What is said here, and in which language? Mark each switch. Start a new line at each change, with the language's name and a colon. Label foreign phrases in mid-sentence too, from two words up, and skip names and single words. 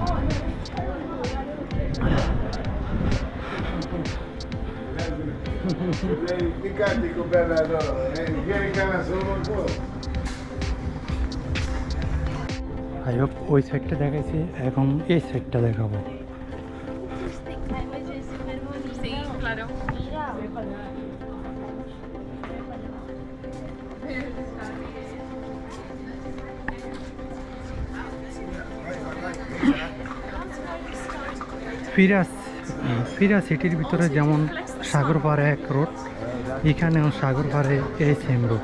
Italian: Ficate con Bernardo, vieni cara solo un po'.
English: I hope
Bangla: ওই সাইডটা দেখাইছি, এখন এই সাইডটা দেখাবো।
Spanish: Sí, claro.
Bangla: ফিরা সিটির ভিতরে যেমন সাগর পাড়ে এক রোড, এখানেও সাগর পাড়ে এই
English: same road.